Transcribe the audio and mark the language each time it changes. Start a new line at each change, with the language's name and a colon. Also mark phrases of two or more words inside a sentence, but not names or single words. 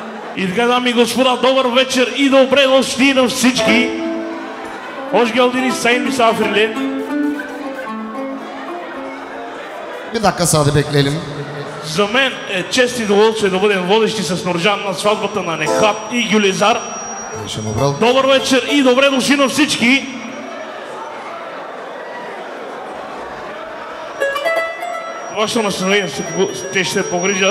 Bulgarian: И така, дами и господа, добър вечер и добре дошли на всички.
Turkish: Hoş geldiniz sayın misafirler. Bir dakika sağda bekleyelim.
Bulgarian: За мен е чест и удоволствие да бъдем водещи с Нурджан на сватбата на Нехат и Гюлезар. Добър вечер и добре дошли на всички. Вашето настроение те ще се погрижат.